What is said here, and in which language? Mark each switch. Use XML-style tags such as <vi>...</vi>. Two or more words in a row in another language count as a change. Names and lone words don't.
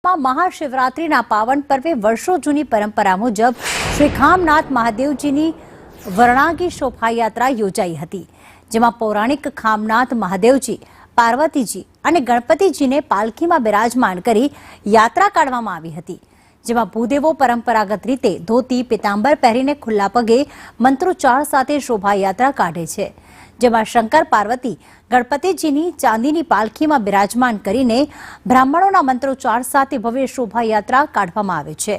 <gu>મહાશિવરાત્રિના પાવન પર્વે વર્ષો જૂની પરંપરા મુજબ શ્રી ખામનાથ મહાદેવજીની વરણાગી શોભાયાત્રા યોજાઈ હતી, જેમાં પૌરાણિક ખામનાથ મહાદેવજી, પાર્વતીજી અને ગણપતિજીને પાલખીમાં બિરાજમાન કરી યાત્રા કાઢવામાં આવી હતી, જેમાં ભૂદેવો પરંપરાગત રીતે ધોતી પીતાંબર પહેરીને ખુલ્લા પગે મંત્રોચ્ચાર સાથે શોભાયાત્રા કાઢે છે, જેમાં શંકર પાર્વતી ગણપતિજીની ચાંદીની પાલખીમાં બિરાજમાન કરીને બ્રાહ્મણોના મંત્રોચ્ચાર સાથે ભવ્ય શોભાયાત્રા કાઢવામાં આવે છે।</gu>